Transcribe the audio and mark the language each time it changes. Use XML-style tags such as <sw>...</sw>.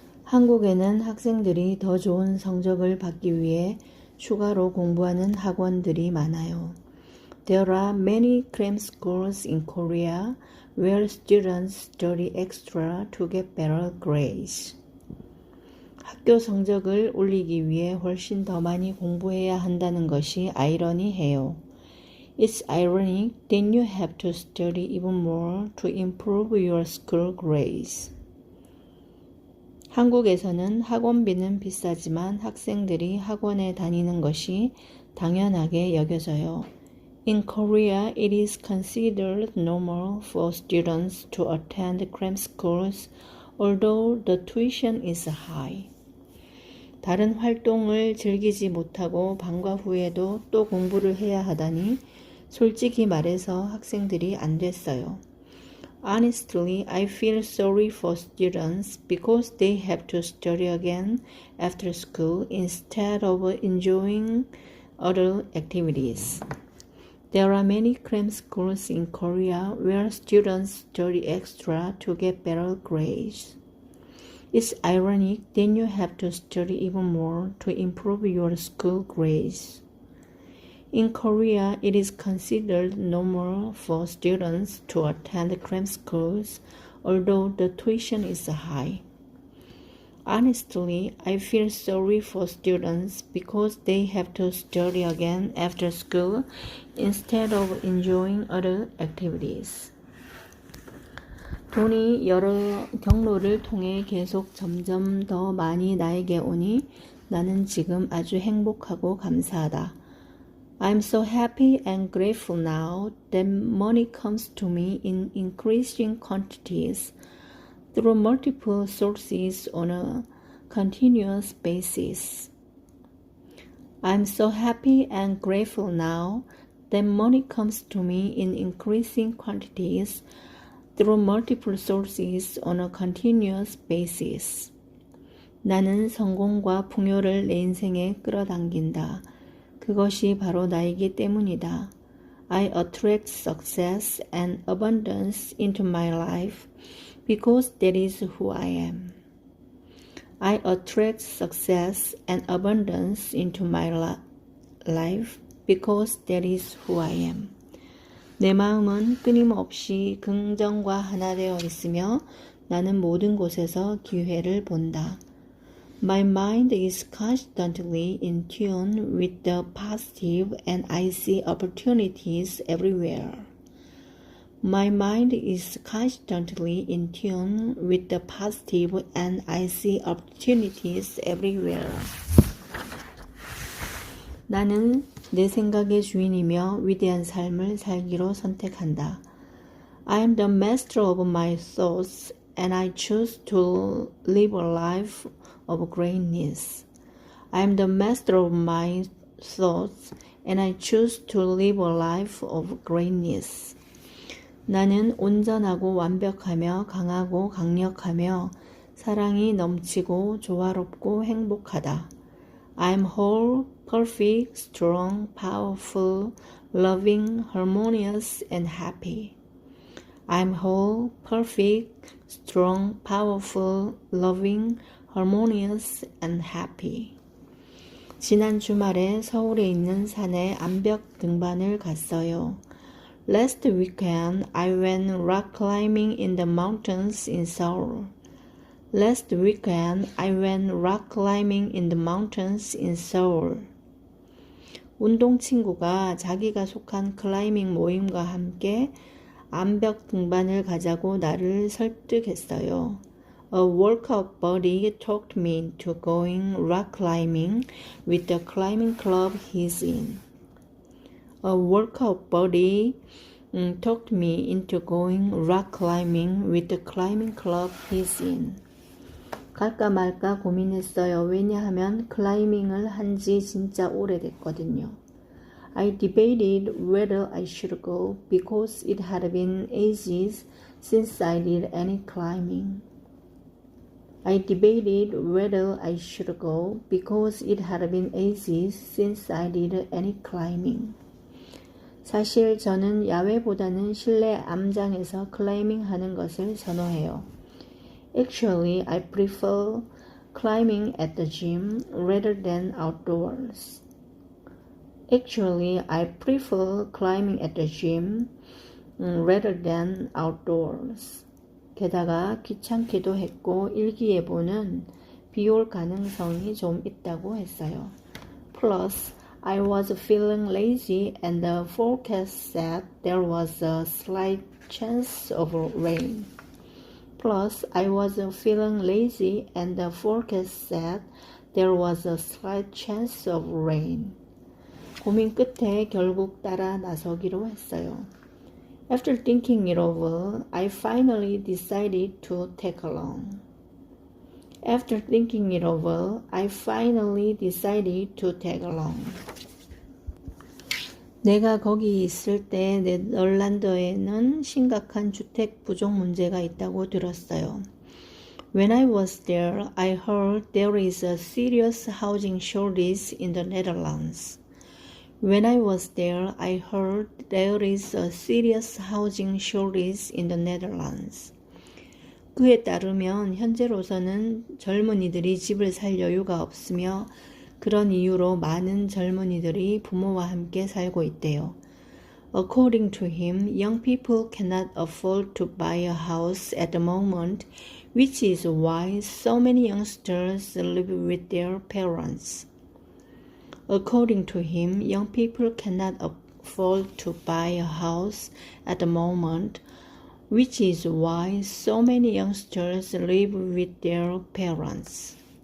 <ko>한국에는 학생들이 더 좋은 성적을 받기 위해 추가로 공부하는 학원들이 많아요.</ko> <en>There are many cram schools in Korea where students study extra to get better grades.</en> <ko>학교 성적을 올리기 위해 훨씬 더 많이 공부해야 한다는 것이 아이러니해요.</ko> <en>It's ironic that you have to study even more to improve your school grades.</en> <ko>한국에서는 학원비는 비싸지만 학생들이 학원에 다니는 것이 당연하게 여겨져요.</ko> <en>In Korea, it is considered normal for students to attend cram schools, although the tuition is high.</en> <ko>다른 활동을 즐기지 못하고 방과 후에도 또 공부를 해야 하다니 솔직히 말해서 학생들이 안 됐어요.</ko> <en>Honestly, I feel sorry for students because they have to study again after school instead of enjoying other activities. There are many cram schools in Korea where students study extra to get better grades. It's ironic that you have to study even more to improve your school grades. In Korea, it is considered normal for students to attend cram schools, although the tuition is high. Honestly, I feel sorry for students because they have to study again after school instead of enjoying other activities.</en> <ko>돈이 여러 경로를 통해 계속 점점 더 많이 나에게 오니 나는 지금 아주 행복하고 감사하다.</ko> <en>I'm so happy and grateful now that money comes to me in increasing quantities through multiple sources on a continuous basis. I'm so happy and grateful now that money comes to me in increasing quantities through multiple sources on a continuous basis.</en> <ko>나는 성공과 풍요를 내 인생에 끌어당긴다. 그것이 바로 나이기 때문이다.</ko> <en>I attract success and abundance into my life because that is who I am. I attract success and abundance into my life because that is who I am.</en> <ko>내 마음은 끊임없이 긍정과 하나 되어 있으며 나는 모든 곳에서 기회를 본다.</ko> <en>My mind is constantly in tune with the positive and I see opportunities everywhere. My mind is constantly in tune with the positive and I see opportunities everywhere.</en> <ko>나는 내 생각의 주인이며 위대한 삶을 살기로 선택한다.</ko> <en>I am the master of my thoughts and I choose to live a life of greatness. I am the master of my thoughts and I choose to live a life of greatness.</en> <ko>나는 온전하고 완벽하며 강하고 강력하며 사랑이 넘치고 조화롭고 행복하다.</ko> <en>I am whole, perfect, strong, powerful, loving, harmonious, and happy. I am whole, perfect, strong, powerful, loving, harmonious, and happy.</en> <ko>지난 주말에 서울에 있는 산에 암벽 등반을 갔어요.</ko> <en>Last weekend, I went rock climbing in the mountains in Seoul. Last weekend, I went rock climbing in the mountains in Seoul.</en> <ko>운동 친구가 자기가 속한 클라이밍 모임과 함께 암벽 등반을 가자고 나를 설득했어요.</ko> <en>A workout buddy talked me into going rock climbing with the climbing club he's in. A workout buddy talked me into going rock climbing with the climbing club he's in.</en> <ko>갈까 말까 고민했어요. 왜냐하면 클라이밍을 한지 진짜 오래됐거든요.</ko> <en>I debated whether I should go because it had been ages since I did any climbing. I debated whether I should go because it had been ages since I did any climbing.</en> <ko>사실 저는 야외보다는 실내 암장에서 클라이밍 하는 것을 선호해요.</ko> <en>Actually, I prefer climbing at the gym rather than outdoors. Actually, I prefer climbing at the gym rather than outdoors.</en> <ko>게다가 귀찮기도 했고 일기예보는 비올 가능성이 좀 있다고 했어요.</ko> <en>Plus, I was feeling lazy and the forecast said there was a slight chance of rain. Plus, I was feeling lazy and the forecast said there was a slight chance of rain.</en> <ko>고민 끝에 결국 따라 나서기로 했어요.</ko> <en>After thinking it over, I finally decided to tag along. After thinking it over, I finally decided to tag along.</en> <ko>내가 거기 있을 때 네덜란드에는 심각한 주택 부족 문제가 있다고 들었어요.</ko> <en>When I was there, I heard there is a serious housing shortage in the Netherlands. When I was there, I heard there is a serious housing shortage in the Netherlands.</en> <ko>그에 따르면 현재로서는 젊은이들이 집을 살 여유가 없으며 그런 이유로 많은 젊은이들이 부모와 함께 살고 있대요.</ko> <en>According to him, young people cannot afford to buy a house at the moment, which is why so many youngsters live with their parents. According to him, young people cannot afford to buy a house at the moment, which is why so many youngsters live with their parents.</en>